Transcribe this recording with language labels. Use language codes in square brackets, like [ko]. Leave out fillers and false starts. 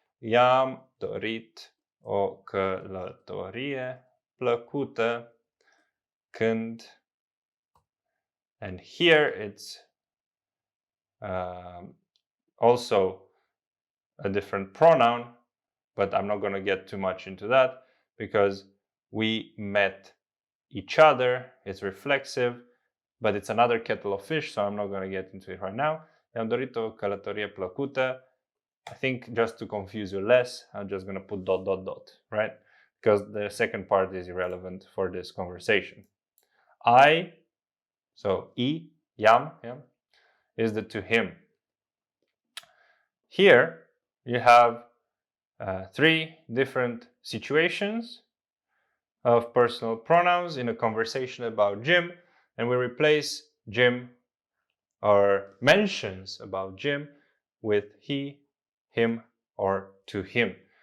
[ro] I-am dorit o călătorie plăcută când, [en] and here it's also a different pronoun, but I'm not going to get too much into that because we met each other. It's reflexive, but it's another kettle of fish, so I'm not going to get into it right now. [ro] I-am dorit o călătorie plăcută. [en] I think just to confuse you less, I'm just going to put ... right? Because the second part is irrelevant for this conversation. I, so I-am, yeah, is the to him. Here you have 3 different situations of personal pronouns in a conversation about Jim, and we replace Jim or mentions about Jim with he, him, or to him.